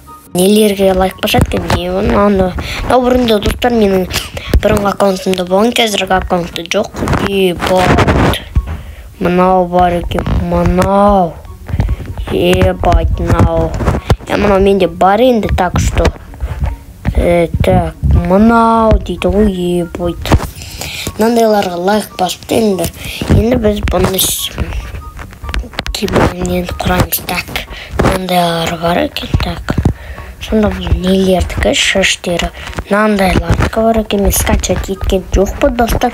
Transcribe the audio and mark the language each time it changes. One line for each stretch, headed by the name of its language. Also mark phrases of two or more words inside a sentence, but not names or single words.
Kazakh: Нелерге лайк басады екен. Бұрында достар, менің бұрынғы аккаунтымда болған, қазіргі аккаунты жоқ. Ебать. Мынау бар екен. Мынау. Ебать, мынау. Мынау менде бар енді,
Russian: так что.
Kazakh: Так, мынау дейді ғой, ебать. Мынандайларға лайк басып енді. Енді біз бұны кейбірінен құраймыз. Так, мынандайлар бар екен, так. Сонда бұл нелердікі шештері. Мынандайлардікі бар екен. Мен скачать еткен жоқ па достар.